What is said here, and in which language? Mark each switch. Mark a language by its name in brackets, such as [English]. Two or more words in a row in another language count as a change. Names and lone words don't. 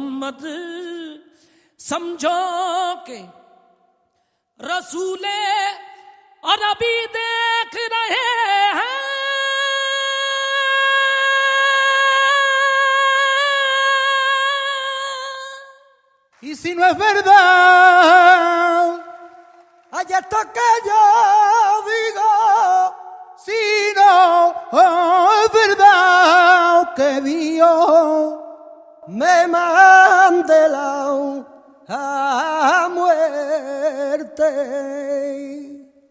[Urdu] मोहम्मद समझो के रसूले अरबी देख रहे हैं। [Spanish] Y si no es verdad, hay esto que yo digo, si no es verdad que Dios me mande la muerte.